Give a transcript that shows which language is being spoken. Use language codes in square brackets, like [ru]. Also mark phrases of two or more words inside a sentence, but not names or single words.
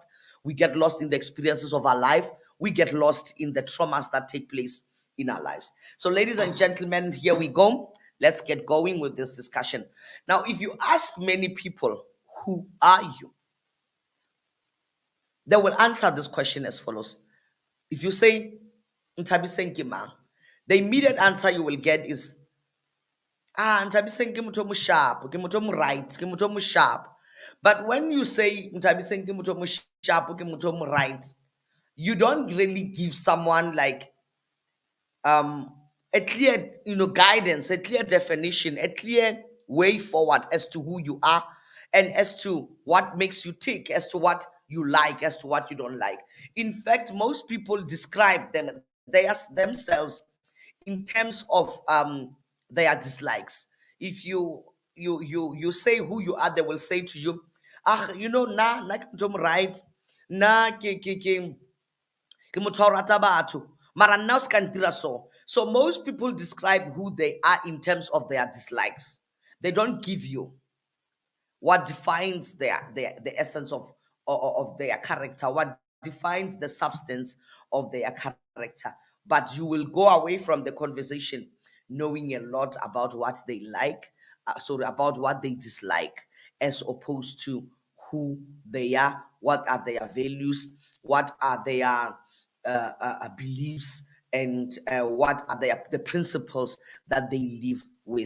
[en] We get lost in the experiences of our life. We get lost in the traumas that take place in our lives. So, ladies and gentlemen, here we go. Let's get going with this discussion. Now, if you ask many people, who are you? They will answer this question as follows. If you say, [st] Ntabiseng ke mang, [en] the immediate answer you will get is, [st] Ntabiseng ke motho o mo sharp, ke motho o mo right, ke motho o mo sharp. [en] But when you say [st] Ntabiseng ke motho o mo sharp, ke motho o mo right, [en] you don't really give someone like a clear guidance, a clear definition, a clear way forward as to who you are, and as to what makes you tick, as to what you like, as to what you don't like. In fact, most people describe themselves in terms of their dislikes. If you say who you are, they will say to you, [st] na ke motho o mo right, na ke motho wa ho rata batho, mara nna o ska ntira so. [en] So most people describe who they are in terms of their dislikes. They don't give you what defines the essence of their character, what defines the substance of their character. But you will go away from the conversation knowing a lot about what they like, about what they dislike, as opposed to who they are, what are their values, what are their beliefs, and what are the principles that they live with.